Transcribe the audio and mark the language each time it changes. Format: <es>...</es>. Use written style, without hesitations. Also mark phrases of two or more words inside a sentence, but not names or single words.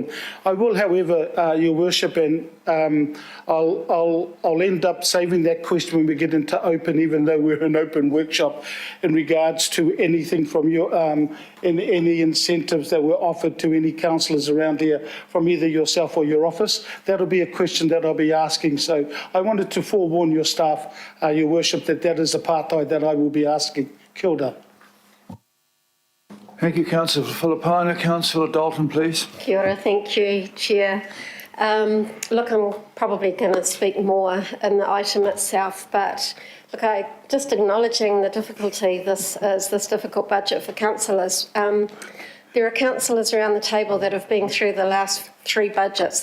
<en>I will, however, Your Worship, and I'll end up saving that question when we get into open, even though we're an open workshop, in regards to anything from your any incentives that were offered to any councillors around here from either yourself or your office. That'll be a question that I'll be asking. So I wanted to forewarn your staff, Your Worship, that is a pātai that I will be asking.</en> <mi>Kia ora.</mi> <en>Thank you, Councillor Filipina. Councillor Dalton, please.</en> <mi>Kia ora,</mi> <en>thank you, Chair. Look, I'm probably going to speak more in the item itself, but look, just acknowledging the difficulty this is, this difficult budget for councillors. There are councillors around the table that have been through the last 3 budgets.</en>